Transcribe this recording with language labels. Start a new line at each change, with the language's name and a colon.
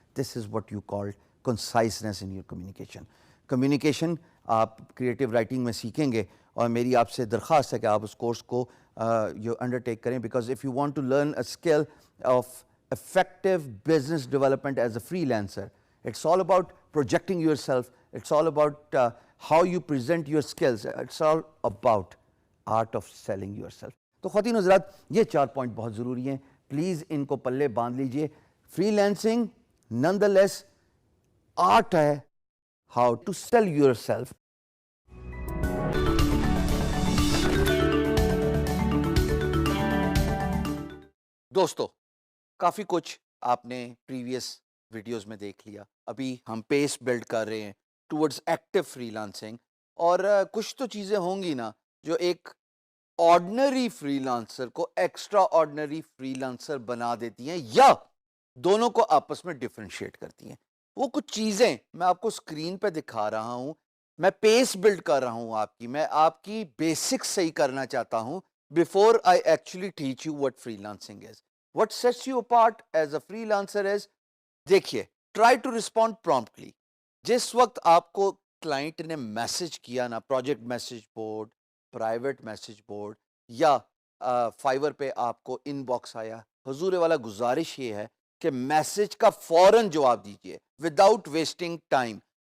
English: This is what you call conciseness in your communication.
Urdu: Communication آپ creative writing میں سیکھیں گے, اور میری آپ سے درخواست ہے کہ آپ اس کورس کو انڈرٹیک کریں,
English: Because if you want to learn a skill of effective business development as a freelancer, it's all about projecting yourself, it's all about how you present your skills. It's all about art of selling yourself.
Urdu: تو خواتین حضرات یہ 4 point بہت ضروری ہیں, please ان کو پلے باندھ لیجئے.
English: Freelancing nonetheless art ہے how to sell yourself.
Urdu: دوستو کافی کچھ آپ نے پریویس ویڈیوز میں دیکھ لیا. ابھی ہم پیس بلڈ کر رہے ہیں ٹورڈز ایکٹیو فری لانسنگ, اور کچھ تو چیزیں ہوں گی نا جو ایک آرڈنری فری لانسر کو ایکسٹرا آرڈنری فری لانسر بنا دیتی ہیں یا دونوں کو آپس میں ڈفرینشیٹ کرتی ہیں. وہ کچھ چیزیں میں آپ کو اسکرین پہ دکھا رہا ہوں. میں پیس بلڈ کر رہا ہوں آپ کی, میں آپ کی بیسکس صحیح کرنا چاہتا ہوں
English: before I actually teach you what freelancing is. What sets you apart as a freelancer is, دیکھیے, try to respond promptly.
Urdu: جس وقت آپ کو کلائنٹ نے میسج کیا نا, project message board, private message board یا فائیور پہ آپ کو ان باکس آیا, حضور والا گزارش یہ ہے کہ میسج کا فوراً جواب دیجیے وداؤٹ ویسٹنگ ٹائم.